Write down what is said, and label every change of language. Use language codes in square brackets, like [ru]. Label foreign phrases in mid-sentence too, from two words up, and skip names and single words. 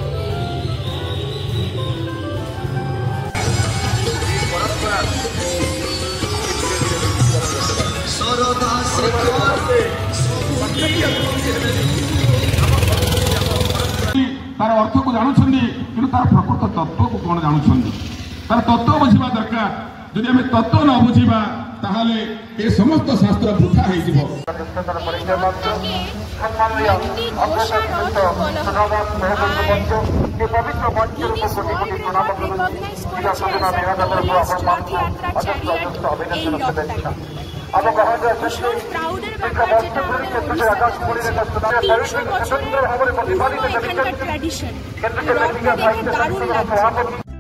[or] তার অর্থକୁ ଜାଣୁଛନ୍ତି କିନ୍ତୁ ତାର ପ୍ରକୃତ ତତ୍ତ୍ୱକୁ କ'ଣ ଜାଣୁଛନ୍ତି, ତାର ତତ୍ତ୍ୱ ବୁଝିବା ଦରକାର। ଯଦି ଆମେ ତତ୍ତ୍ୱ ନ ବୁଝିବା ତାହେଲେ ଏ ସମସ୍ତ ଶାସ୍ତ୍ର ବୃଥା ହେଇଯିବ। [bn] প্রাউডের ব্যাপার যেটা আমাদের 300 বছরের পুরনো এখানকার ট্র্যাডিশন, রথটা দেখে দারুণ লাগছে।